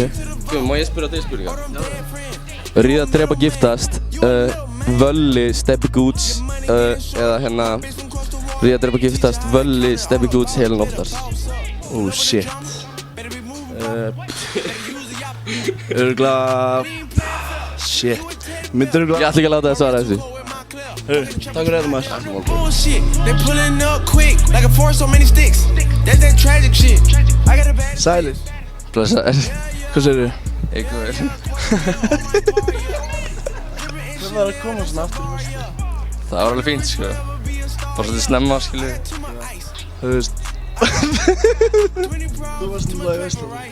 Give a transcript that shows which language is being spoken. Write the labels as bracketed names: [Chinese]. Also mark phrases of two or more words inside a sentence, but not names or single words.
[Icelandic] Má ég spyrja þig spurningar? Ríða, drepa, giftast, Völli, Steppi Goods, eða Ríða, drepa, giftast, Völli, Steppi Goods, Helin Óttars. [English] Oh shit. Örugglega... [Icelandic] Shit. Myndir örugglega... Ég ætla ekki að láta þið svara þessu. Takk fyrir þetta maður. [English] Bullshit, they pulling up quick, like a forest so many sticks. That's that tragic shit. I got a bad. [Icelandic] Sælir. Blessaður. Hvað segirðu? Eitthvað. Hvað var að koma svona aftur í Vestló? Það var alveg fínt, sko. Bara svolítið snemma, skilju. Þú veist... Þú varst núna í Vestló.